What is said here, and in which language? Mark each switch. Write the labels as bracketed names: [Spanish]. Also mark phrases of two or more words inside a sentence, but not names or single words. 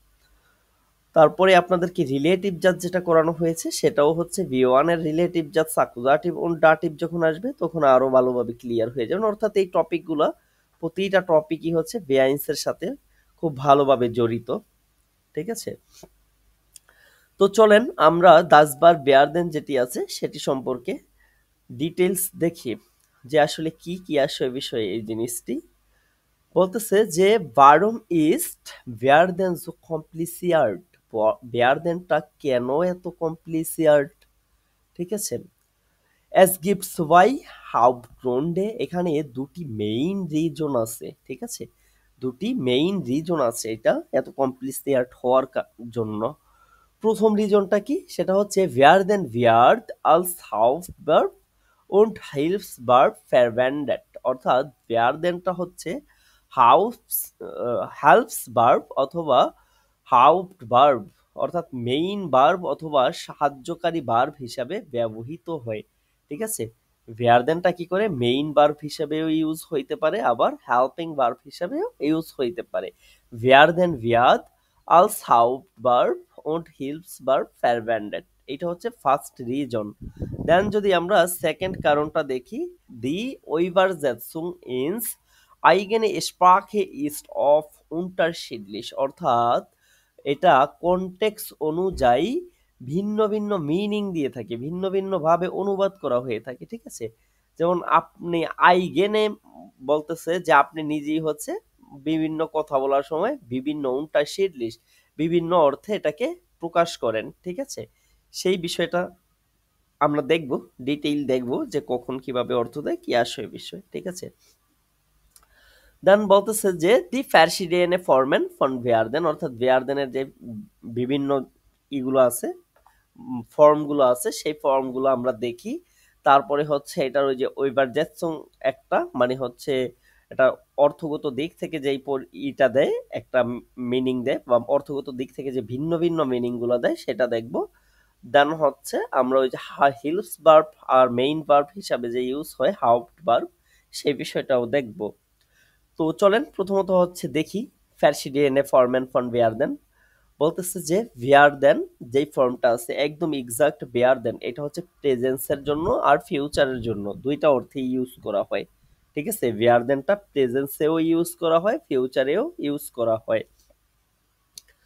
[Bangla] তারপরে আপনাদেরকে রিলেটিভ জাত যেটা করানো হয়েছে সেটাও হচ্ছে V1 এর রিলেটিভ জাত সাকুজাটিভ ও ডাটিভ যখন আসবে তখন আরো ভালোভাবে ক্লিয়ার হয়ে যাবে, অর্থাৎ এই টপিকগুলো প্রতিটা টপিকই হচ্ছে বেআইনসের সাথে খুব ভালোভাবে জড়িত, ঠিক আছে। তো চলেন আমরা [German] das Verb werden [Bangla] যেটি আছে সেটি সম্পর্কে ডিটেলস দেখি যে আসলে কি কি আসে বিষয়ে এই জিনিসটি বলতেছে যে [German] warum ist werden so kompliziert, [Bangla] werdenটা কেন এত কমপ্লিসিয়ার্ট, ঠিক আছে। [German] es gibt zwei Hauptgründe, [Bangla] এখানে দুটি মেইন রিজন আছে, ঠিক আছে, দুটি মেইন রিজন আছে এটা এত কমপ্লিসিয়ার্ট হওয়ার জন্য। প্রথম রিজনটা কি, সেটা হচ্ছে [German] werden wird als Hauptverb und Hilfsverb verwendet, [Bangla] অর্থাৎ werdenটা হচ্ছে Hilfsverb অথবা Hauptverb, অর্থাৎ মেইন ভার্ব অথবা সাহায্যকারী ভার্ব হিসাবে ব্যবহৃত হয়, ঠিক আছে। werdenটা কি করে মেইন ভার্ব হিসাবেও ইউজ হইতে পারে আবার হেল্পিং ভার্ব হিসাবেও ইউজ হইতে পারে। [German] werden wird als Hauptverb und Hilfsverb verwendet, [Bangla] এটা হচ্ছে ফার্স্ট রিজন। দেন যদি আমরা সেকেন্ড কারণটা দেখি, [German] দি Übersetzung ins eigene Sprache ist oft unterschiedlich, [Bangla] অর্থাৎ এটা কনটেক্সট অনুযায়ী ভিন্ন ভিন্ন মিনিং দিয়ে থাকে, ভিন্ন ভিন্ন ভাবে অনুবাদ করা হয়ে থাকে, ঠিক আছে। যেমন আপনি আইগেনে বলতেছে যে আপনি নিজেই হচ্ছে বিভিন্ন কথা বলার সময় বিভিন্ন unterschiedlich বিভিন্ন অর্থে এটাকে প্রকাশ করেন, ঠিক আছে। সেই বিষয়টা আমরা দেখব, ডিটেইল দেখব যে কখন কিভাবে অর্থ দেয়, কি আসে বিষয়, ঠিক আছে। দেন বলতেছে যে দি [German] verschiedene Formen von werden, [Bangla] অর্থাৎ werden এর যে বিভিন্ন ইগুলো আছে, ফর্মগুলো আছে, সেই ফর্মগুলো আমরা দেখি। তারপরে হচ্ছে এটার ওই যে Übersetzung একটা, মানে হচ্ছে এটা অর্থগত দিক থেকে যেই ইটা দেয়, একটা মিনিং দেয়, বা অর্থগত দিক থেকে যে ভিন্ন ভিন্ন মিনিং গুলো দেয় সেটা দেখব। দেন হচ্ছে আমরা ওই যে হিলস ভার্ব আর মেইন ভার্ব হিসাবে যে ইউজ হয় হাউপ্ট ভার্ব, সেই বিষয়টাও দেখব। তো চলেন প্রথমত হচ্ছে দেখি [German] verschiedene Formen von werden। [Bangla] বলতেছে যে werden যেই ফর্মটা আছে একদম এক্সাক্ট werden, এটা হচ্ছে প্রেজেন্সের জন্য আর ফিউচারের জন্য দুইটা অর্থে ইউজ করা হয়, ঠিক আছে। verdenটা প্রেজেন্সেও ইউজ করা হয়, ফিউচারেও ইউজ করা হয়।